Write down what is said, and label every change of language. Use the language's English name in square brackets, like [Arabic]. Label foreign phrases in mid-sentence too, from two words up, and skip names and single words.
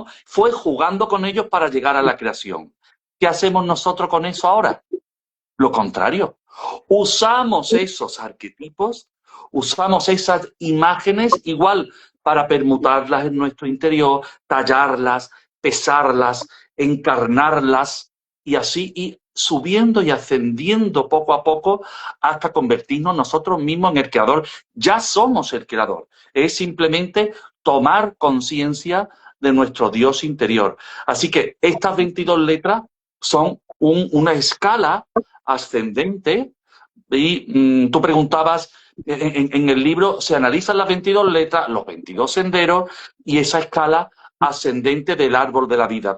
[Spanish] Fue jugando con ellos para llegar a la creación. ¿Qué hacemos nosotros con eso ahora? Lo contrario. Usamos esos arquetipos, usamos esas imágenes igual para permutarlas en nuestro interior, tallarlas, pesarlas, encarnarlas y así ir subiendo y ascendiendo poco a poco hasta convertirnos nosotros mismos en el creador. Ya somos el creador. Es simplemente tomar conciencia de nuestro Dios interior. Así que estas 22 letras son una escala ascendente y tú preguntabas, en el libro se analizan las 22 letras, los 22 senderos y esa escala ascendente del árbol de la vida.